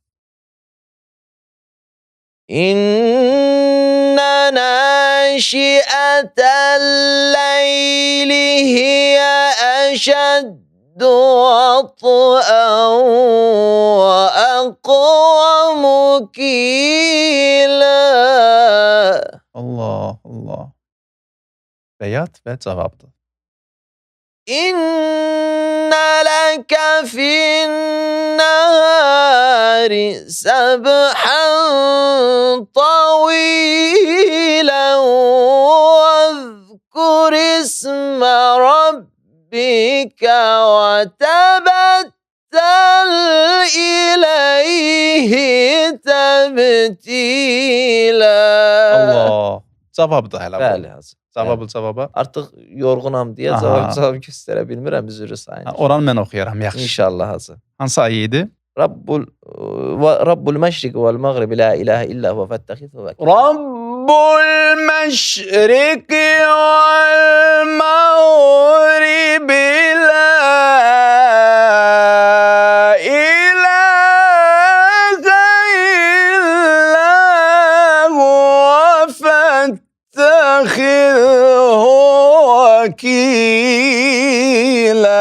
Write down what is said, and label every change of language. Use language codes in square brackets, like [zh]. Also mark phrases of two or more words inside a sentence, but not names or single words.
[ar] إن ناشئة الليل هي أشد وطئا وأقوم قيلا. [az] Allah, Allah. Bəyat və cavabdır. [ar] إن لك في النهار سبحا طويلا واذكر اسم ربك وتبتل إليه تبتيلا. [az] Allah. Cavabdır hələ bu. Bəli, hazır. Cavaba. Artıq yorğunam deyə cavab göstərə bilmirəm, üzrü sayın. Oranı mən oxuyaram, yaxşı. İnşallah hazır. Hansı ayə idi? [ar] رب المشرق والمغرب لا إله إلا هو فاتخذه وكيلا. رب المشرق والمغرب لا إله إلا هو فاتخذه وكيلا.